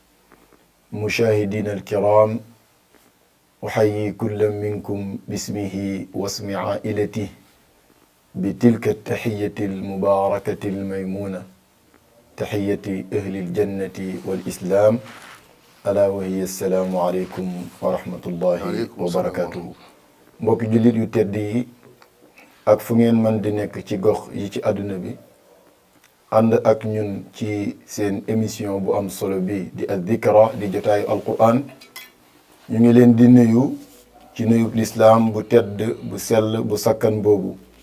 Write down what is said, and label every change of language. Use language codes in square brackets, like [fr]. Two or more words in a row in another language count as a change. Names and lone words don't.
[ar] مشاهدينا الكرام أحيي كل منكم باسمه واسم عائلته بتلك التحية المباركة الميمونة تحية أهل الجنة والإسلام ألا وهي السلام عليكم ورحمة الله وبركاته [wo] mbokk jullit yu tedd yi ak fu ngeen mën di nekk ci gox yi ci àdduna bi ànd ak ñun ci seen émission bu am solo bi di Zikra di jotaayu alquran ñu ngi leen di nuyu ci nuyub lislaam bu tedd bu sell bu sakkan boobu